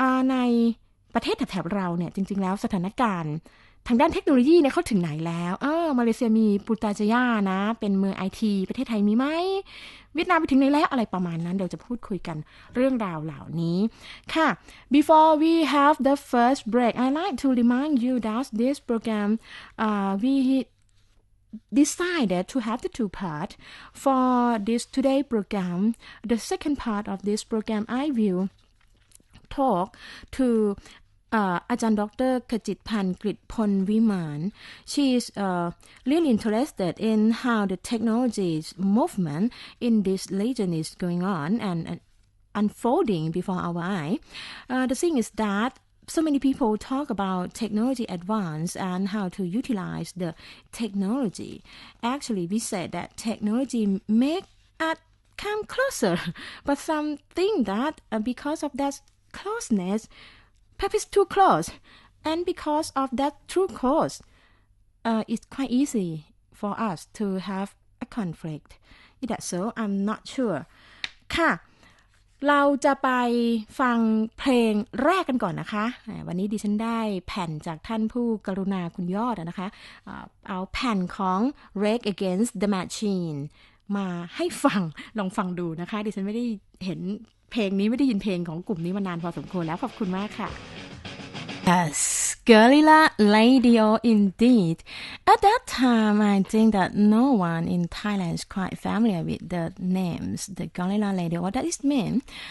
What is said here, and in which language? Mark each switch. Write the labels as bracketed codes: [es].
[th] ในประเทศแถบเราเนี่ยจริงๆแล้วสถานการณ์ทางด้านเทคโนโลยีเนี่ยเขาถึงไหนแล้วมาเลเซียมีปูตาจายานะเป็นเมืองไอทีประเทศไทยมีไหมเวียดนามไปถึงไหนแล้วอะไรประมาณนั้นเดี๋ยวจะพูดคุยกันเรื่องราวเหล่านี้ค่ะ [en] Before we have the first break I like to remind you that this program we decided to have the two parts for this today program. The second part of this program I will talk to อาจารย์ดรขจิตพันธ์กฤษพลวิมาน she is really interested in how the technology movement in this region is going on and unfolding before our eye. The thing is that so many people talk about technology advance and how to utilize the technology. Actually, we said that technology make us come closer, but some think that because of that closeness, perhaps it's too close, and because of that too close, it's quite easy for us to have a conflict. Is that so? I'm not sure. [th] ค่ะเราจะไปฟังเพลงแรกกันก่อนนะคะวันนี้ดิฉันได้แผ่นจากท่านผู้กรุณาคุณยอดนะคะเอาแผ่นของ Rage Against the Machine มาให้ฟังลองฟังดูนะคะดิฉันไม่ได้เห็นเพลงนี้ไม่ได้ยินเพลงของกลุ่มนี้มานานพอสมควรแล้วขอบคุณมากค่ะ [en] Yes, guerrilla radio indeed. At that time, I think that no one in Thailand is quite familiar with the names, the guerrilla radio. What does it mean?